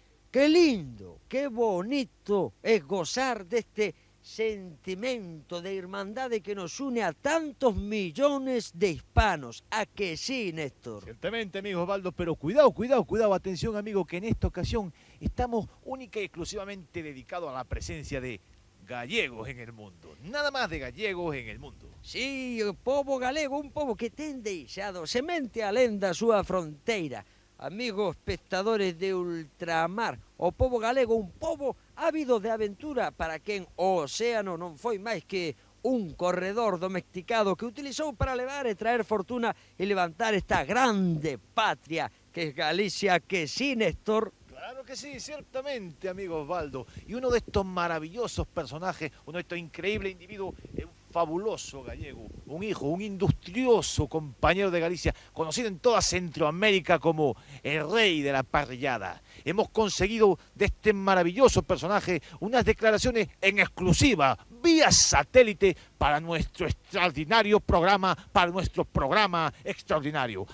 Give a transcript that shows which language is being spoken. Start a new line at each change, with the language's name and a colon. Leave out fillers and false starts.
Spanish: Qué lindo, qué bonito es gozar de este sentimiento de hermandad que nos une a tantos millones de hispanos. ¿A que sí, Néstor? Ciertamente, amigo Osvaldo, pero cuidado, cuidado, cuidado, atención, amigo, que en esta ocasión estamos única y exclusivamente dedicados a la presencia de gallegos en el mundo. Nada más de gallegos en el mundo.
Galician: Sí, o povo galego, un povo que ten deixado semente alén da súa fronteira. Amigos espectadores de Ultramar, o povo galego, un povo ávido de aventura para quen o océano non foi máis que un corredor domesticado que utilizou para levar e traer fortuna e levantar esta grande patria
Spanish: que es Galicia, que sí, Néstor. Claro que sí, ciertamente, amigo Osvaldo. Y uno de estos maravillosos personajes, uno de estos increíbles individuos, es un fabuloso gallego, un hijo, un industrioso compañero de Galicia, conocido en toda Centroamérica como el rey de la parrillada. Hemos conseguido de este maravilloso personaje unas declaraciones en exclusiva, vía satélite, para nuestro extraordinario programa, para nuestro programa extraordinario.